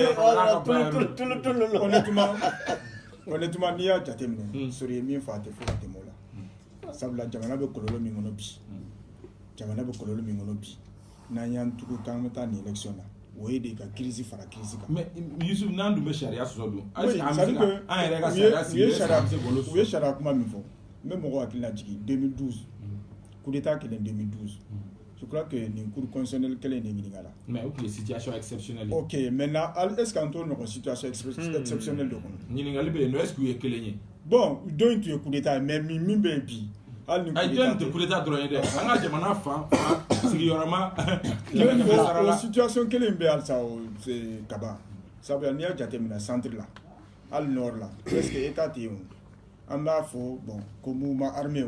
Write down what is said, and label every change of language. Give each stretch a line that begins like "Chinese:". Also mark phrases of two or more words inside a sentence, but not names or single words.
Bambara: honnêtement n'i y'a jateminɛ Sori ye min fɔ a tɛ fo ka tɛmɛ o la sabula jamana bɛ kɔlɔlɔ min kɔnɔ bi n'an y'an tugu k'an bɛ taa nin élection na o ye de ka crise fara crise kan mais Yusuf n'an dun bɛ sariya sɔsɔ dun an yɛrɛ ka sariya sigi u ye sariya kuma min fɔ n bɛ mɔgɔw hakili lajigin 2012
French: coup d'état
Bambara: kɛlen 2012
French: je crois que
Bambara: nin
French: cour constitutionnelle
Bambara: kelen de ɲininka la mais o tun ye
French: situation exceptionnelle ok maintenant est ce que
Bambara: an t'o ɲɔgɔn
French: situation exceptionnelle
Bambara: de kɔnɔ ɲininkali bɛ yen
French: non est ce que
Bambara: u ye kelen ye bon dɔ in tun ye
French: coup d'état
Bambara: mais min bɛ yen bi hali ni jɔn tɛ
French: coup d'état
Bambara: dɔrɔn ye dɛ an ka jamana fan sigiyɔrɔma o situation kelen bɛ halisa o Kaba sabula n'i y'a jateminɛ centre la hali nord la presque état tɛ yen o an b'a fɔ bon ko
French: mouvement armé